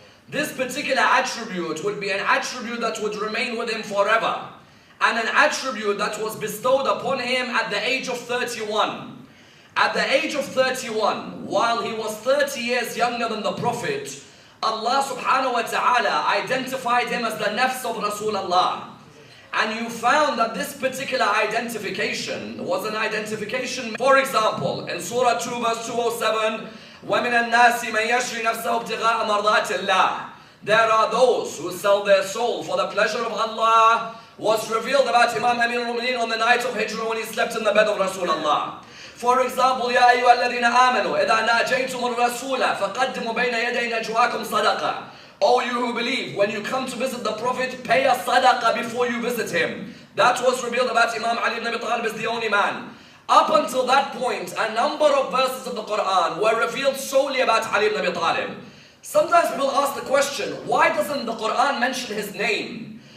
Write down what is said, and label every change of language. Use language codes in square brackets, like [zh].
[en] This particular attribute would be an attribute that would remain with him forever, and an attribute that was bestowed upon him at the age of 31. At the age of 31, while he was 30 years younger than the Prophet, Allah subhanahu wa ta'ala identified him as the nafs of Rasulullah. And you found that this particular identification was an identification. For example, in Surah 2 verse 207, [ar] وَمِنَ النَّاسِ مَنْ يَشْرِي نَفْسَهُ ابْتِغَاءَ مَرْضَاتِ اللَّهِ. [en] There are those who sell their soul for the pleasure of Allah, was revealed about Imam Amir al-Mu'mineen on the night of Hijrah when he slept in the bed of Rasulullah. For example, [ar] يَا أَيُّهَا الَّذِينَ آمَنُوا إِذَا نَاجَيْتُمُ الرَّسُولَ فَقَدِّمُوا بَيْنَ يَدَيْ نَجْوَاكُمْ صَدَقَةً. [en] O you who believe, when you come to visit the Prophet, pay a sadaqah before you visit him. That was revealed about Imam Ali ibn Abi Talib as the only man. Up until that point, a number of verses of the Quran were revealed solely about Ali ibn Abi Talib. Sometimes people ask the question, why doesn't the Quran mention his name?